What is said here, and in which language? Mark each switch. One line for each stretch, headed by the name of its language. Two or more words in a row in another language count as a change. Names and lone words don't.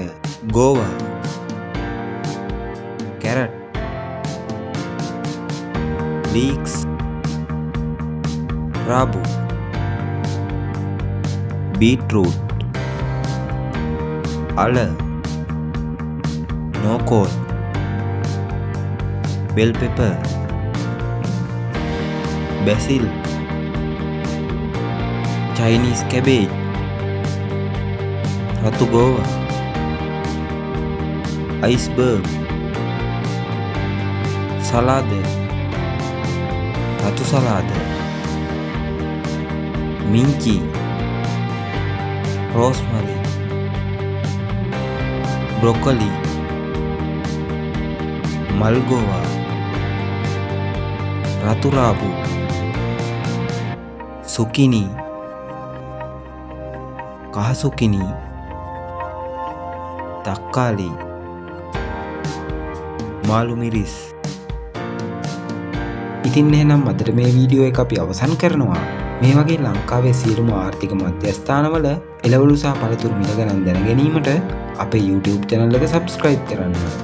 Sinhala: ගෝවා, කැරට්, ලීක්ස්, රාබු, බීට්රූට්, අල, නෝකෝල්,
English: bell pepper, basil, Chinese cabbage,
Sinhala: රතු ගෝවා,
English: iceberg, salad, ratu salad,
Sinhala: minci,
English: rosemary, broccoli,
Sinhala: මල්ගෝවා, රතු රාබු, zucchini, kaha zucchini, takkali, මාළු මිරිස්. ඉතින් එහෙනම් අදට මේ වීඩියෝ එක අපි අවසන් කරනවා. මේ වගේ ලංකාවේ සියලුම ආර්ථික මධ්‍යස්ථානවල එළවලු සහ පළතුරු මිල ගණන් දැන ගැනීමට අපේ YouTube channel එක subscribe කරන්න.